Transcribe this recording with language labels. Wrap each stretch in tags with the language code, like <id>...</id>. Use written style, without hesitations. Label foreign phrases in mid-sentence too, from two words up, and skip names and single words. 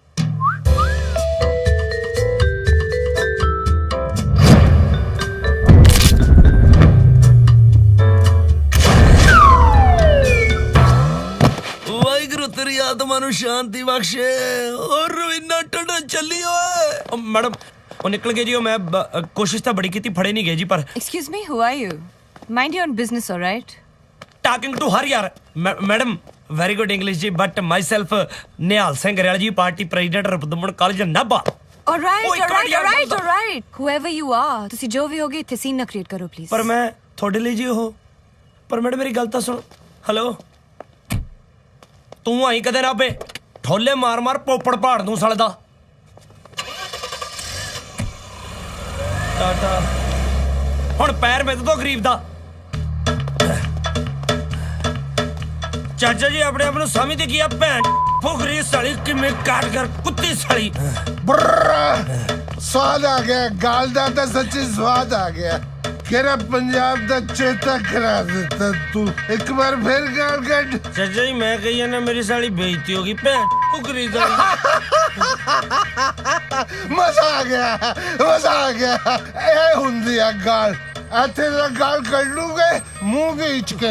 <pa>ਵਾਹਿਗੁਰੂ ਤੇਰੀ ਆਤਮਾ ਨੂੰ ਸ਼ਾਂਤੀ ਬਖਸ਼ੇ। ਔਰ ਇੰਨਾ ਟੰਡਾ ਚੱਲੀ ਓਏ। ਮੈਡਮ ਉਹ ਨਿਕਲ ਗਏ ਜੀ। ਉਹ ਮੈਂ ਕੋਸ਼ਿਸ਼ ਤਾਂ ਬੜੀ ਕੀਤੀ, ਫੜੇ ਨਹੀਂ ਗਏ ਜੀ। ਪਰ</pa> <en>Excuse me, who are you? Mind your own business, all right? talking to her ਯਾਰ। madam very good English ਜੀ, but myself ਨਿਹਾਲ ਸਿੰਘ ਗਰੇਵਾਲ ਜੀ, party president ਰਪਦਮਨ ਕਾਲਜ ਨਾਭਾ। All right, Oh, all right, God, all right, yeah, all right. Whoever you are,</en> <pa>ਤੁਸੀਂ ਜੋ ਵੀ ਹੋਗੇ ਇੱਥੇ ਸੀਨ ਨਾ ਕ੍ਰੀਏਟ ਕਰੋ ਪਲੀਜ਼। ਪਰ ਮੈਂ ਤੁਹਾਡੇ ਲਈ ਜੀ ਉਹ। ਪਰ ਮੈਡਮ ਮੇਰੀ ਗੱਲ ਤਾਂ ਸੁਣ। ਹੈਲੋ, ਤੂੰ ਆਈ ਕਦੇ ਨਾ ਬੇ ਠੋਲੇ ਮਾਰ ਮਾਰ ਪੋਪੜ ਪਾੜ ਦੂੰ ਸਾਲੇ ਦਾ। ਟਾਟਾ ਹੁਣ ਪੈਰ ਮਿੱਧ ਤੋਂ ਗਰੀਬ ਦਾ। ਚਾਚਾ ਜੀ ਆਪਣੇ ਆਪ ਨੂੰ ਸਮਝਦੇ ਕੀ ਆ? ਭੈਣ ਫੁਕਰੀ ਸਾਲੀ ਕਿਵੇਂ ਕਾਟ ਕਰ ਕੁੱਤੀ ਸਾਲੀ। ਬੁਰਾ ਸਵਾਦ ਆ ਗਿਆ ਗਾਲ ਦਾ ਤਾਂ ਸੱਚੀ ਸਵਾਦ ਆ ਗਿਆ। ਕਿਹੜਾ ਪੰਜਾਬ ਦਾ ਚੇਤਾ ਕਰਾ ਦਿੱਤਾ ਤੂੰ। ਇੱਕ ਵਾਰ ਫਿਰ ਗਾਲ ਕੱਢ। ਚਾਚਾ ਜੀ ਮੈਂ ਕਹੀ ਜਾਂਦਾ ਮੇਰੀ ਸਾਲੀ ਬੇਇੱਜ਼ਤੀ ਹੋ ਗਈ ਭੈਣ ਫੁਕਰੀ ਸਾਲੀ। ਮਜ਼ਾ ਆ ਗਿਆ, ਮਜ਼ਾ ਆ ਗਿਆ। ਇਹ ਹੁੰਦੀ ਆ ਗਾਲ। ਇੱਥੇ ਦਾ ਗਾਲ ਕੱਢ ਲੂਗੇ ਮੂੰਹ ਵਿੱਚ ਕੇ।</pa>